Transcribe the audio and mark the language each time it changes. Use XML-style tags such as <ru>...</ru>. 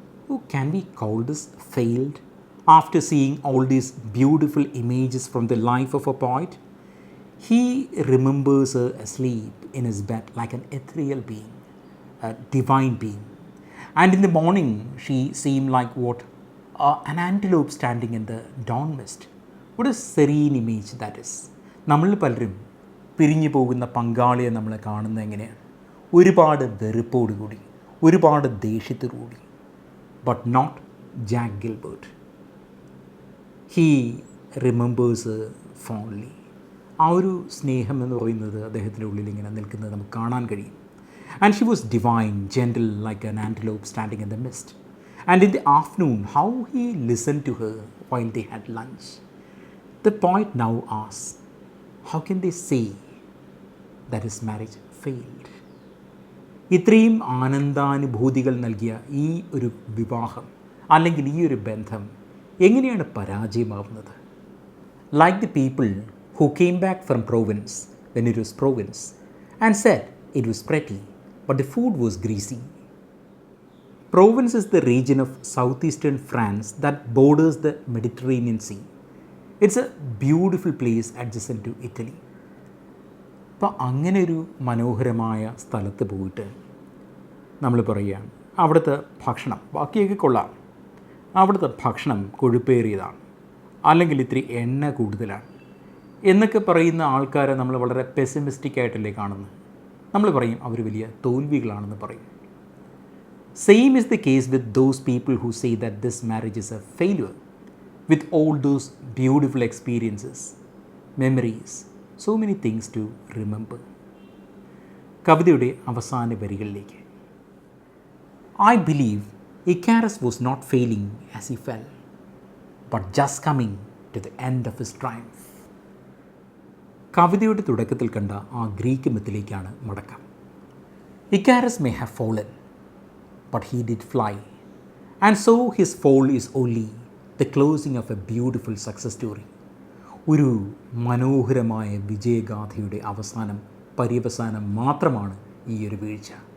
<en>Oh, can we call this failed after seeing all these beautiful images from the life of a poet? He remembers her asleep in his bed like an ethereal being, a divine being. And in the morning, she seemed like what? An antelope standing in the dawn mist. What a serene image that is.</en> <ml>നമ്മൾ പലരും പിരിഞ്ഞു പോകുന്ന പങ്കാളിയെ നമ്മൾ കാണുന്നത് എങ്ങനെയാണ്? ഒരുപാട് വെറുപ്പോടുകൂടി, ഒരുപാട് ദേഷ്യത്തോടുകൂടി.</ml> <en>But not Jack Gilbert. He remembers fondly.</en> <ml>ആ ഒരു സ്നേഹം എന്ന് പറയുന്നത് അദ്ദേഹത്തിൻ്റെ ഉള്ളിൽ ഇങ്ങനെ നിൽക്കുന്നത് നമുക്ക് കാണാൻ കഴിയും.</ml> <en>And she was divine, gentle like an antelope standing in the mist. And in the afternoon, how he listened to her while they had lunch. The poet now asks, how can they say that his marriage failed?</en> <ml>ഇത്രയും ആനന്ദാനുഭൂതികൾ നൽകിയ ഈ ഒരു വിവാഹം അല്ലെങ്കിൽ ഈ ഒരു ബന്ധം എങ്ങനെയാണ് പരാജയമാവുന്നത്?</ml> <en>Like the people who came back from Provence when it was Provence and said it was pretty, but the food was greasy. Provence is the region of southeastern France that borders the Mediterranean Sea. It's a beautiful place adjacent to Italy.</en> <ml>അപ്പോൾ അങ്ങനെ ഒരു മനോഹരമായ സ്ഥലത്ത് പോയിട്ട് നമ്മൾ പറയുകയാണ് അവിടുത്തെ ഭക്ഷണം ബാക്കിയൊക്കെ കൊള്ളാം, അവിടുത്തെ ഭക്ഷണം കൊഴുപ്പേറിയതാണ്, അല്ലെങ്കിൽ ഇത്തിരി എണ്ണ കൂടുതലാണ് എന്നൊക്കെ പറയുന്ന ആൾക്കാരെ നമ്മൾ വളരെ പെസിമിസ്റ്റിക് ആയിട്ടല്ലേ കാണുന്നത്. നമ്മൾ പറയും അവർ വലിയ തോൽവികളാണെന്ന് പറയും.</ml> <en>Same is the case with those people who say that this marriage is a failure with all those beautiful experiences, memories, so many things to remember.</en> <ml>കവിതയുടെ അവസാന വരികളിലേക്ക്.</ml> <en>I believe Icarus was not failing as he fell, but just coming to the end of his triumph.</en> <ml>കവിതയുടെ തുടക്കത്തിൽ കണ്ട ആ Greek മിത്തിലേക്കാണ് മടക്കം.</ml> <en>Icarus may have fallen, but he did fly, and so his fall is only the closing of a beautiful success story.</en> <ml>ഒരു മനോഹരമായ വിജയഗാഥയുടെ പര്യവസാനം മാത്രമാണ് ഈ ഒരു വീഴ്ച.</ml>